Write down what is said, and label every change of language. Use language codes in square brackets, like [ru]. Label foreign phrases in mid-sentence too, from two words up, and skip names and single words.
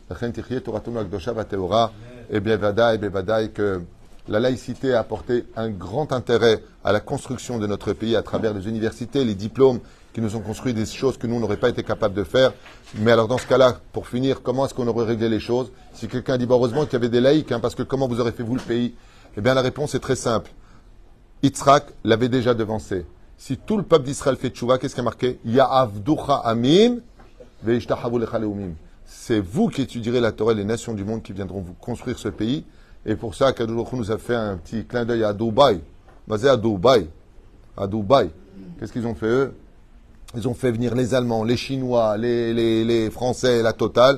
[fr] Et bien, Vadaï, que la laïcité a apporté un grand intérêt à la construction de notre pays à travers les universités, les diplômes qui nous ont construit des choses que nous n'aurions pas été capables de faire. Mais alors dans ce cas-là, pour finir, comment est-ce qu'on aurait réglé les choses? Si quelqu'un dit, heureusement qu'il y avait des laïcs, parce que comment vous aurez fait vous le pays? Eh bien la réponse est très simple. Yitzhak l'avait déjà devancé. Si tout le peuple d'Israël fait tchouva, qu'est-ce qui est marqué? [he] יעבדוך עמים וישתחוו לך לאומים. [fr] C'est vous qui étudierez la Torah et les nations du monde qui viendront vous construire ce pays. Et pour ça, [he] קדוש ברוך הוא [fr] nous a fait un petit clin d'œil à Dubaï. Basé à Dubaï. À Dubaï. Qu'est-ce qu'ils ont fait eux? Ils ont fait venir les Allemands, les Chinois, les Français, la totale.